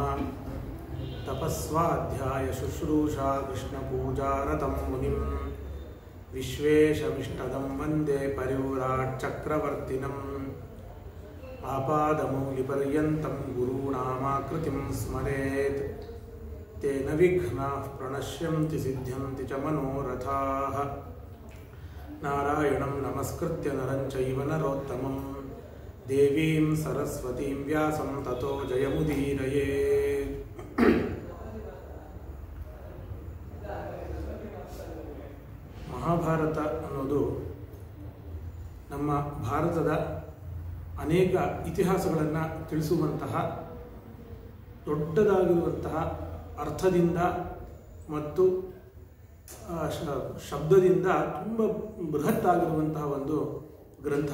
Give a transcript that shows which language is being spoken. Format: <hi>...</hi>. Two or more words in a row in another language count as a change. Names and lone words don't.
<sa>ತಪಸ್ವಾಧ್ಯಾಯ ಶುಶ್ರೂಷಾ ಕೃಷ್ಣಪೂಜಾರತಂ ಮುನಿಂ ವಿಶ್ವೇಶಮಿಷ್ಟದಂ ವಂದೇ ಪರಿವ್ರಾಟ್ ಚಕ್ರವರ್ತಿನಂ. ಆಪಾದಮೌಲಿಪರ್ಯಂತಂ ಗುರುಣಾಮಾಕೃತಿಂ ಸ್ಮರೇತ್ ತೇನ ವಿಘ್ನಾಃ ಪ್ರಣಶ್ಯಂತಿ ಸಿದ್ಧ್ಯಂತಿ ಚ ಮನೋರಥಾಃ. ನಾರಾಯಣಂ ನಮಸ್ಕೃತ್ಯ ನರಂ ಚೈವ ನರೋತ್ತಮಂ ದೇವೀಂ ಸರಸ್ವತೀಂ ವ್ಯಾಸಂ ತತೋ ಜಯಮುದೀರಯೇತ್.</sa> <kn>ಮಹಾಭಾರತ ಅನ್ನೋದು ನಮ್ಮ ಭಾರತದ ಅನೇಕ ಇತಿಹಾಸಗಳನ್ನು ತಿಳಿಸುವಂತಹ ದೊಡ್ಡದಾಗಿರುವಂತಹ ಅರ್ಥದಿಂದ ಮತ್ತು ಶಬ್ದದಿಂದ ತುಂಬ ಬೃಹತ್ತಾಗಿರುವಂತಹ ಒಂದು ಗ್ರಂಥ.</kn>